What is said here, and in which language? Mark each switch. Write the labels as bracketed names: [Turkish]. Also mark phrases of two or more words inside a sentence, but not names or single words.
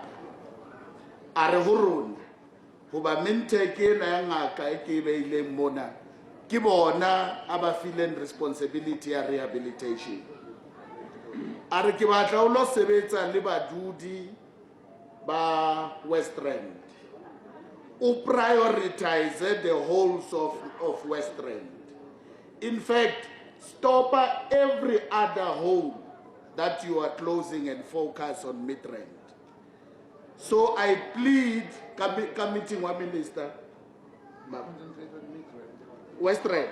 [Southern Sotho] A re ho rona hoba Mintek ena ya ngaka e ke beileng mona ke bona aba [English] feeling responsibility [Southern Sotho] ya rehabilitation. A re ke batla o lo sebetsa le badudi ba West Rand. [English] O prioritize the wholes of West Rand. In fact, stop every other hole that you are closing and focus on Midrand. So I plead, committee one minister, West Rand.